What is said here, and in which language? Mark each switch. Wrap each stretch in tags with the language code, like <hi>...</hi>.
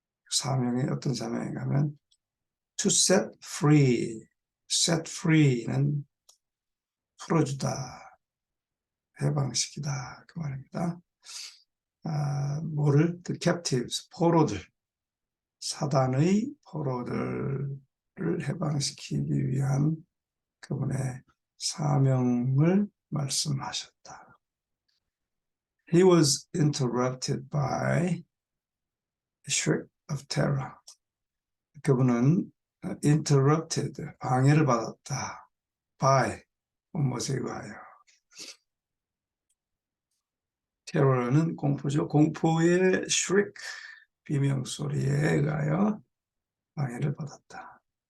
<ko>사명이 어떤 사명인가 하면</ko> <en>to set free, set free</en> <ko>는 풀어주다, 해방시키다 그 말입니다. 뭐를?</ko> <en>The captives,</en> <ko>포로들, 사단의 포로들을 해방시키기 위한 그분의 사명을 말씀하셨다.</ko> <en>He was interrupted by a shriek of terror.</en> <ko>그분은 interrupted, 방해를 받았다. by, 무엇에 의하여. terror는 공포죠. 공포의 shriek, 비명소리에 의하여 방해를 받았다.</ko>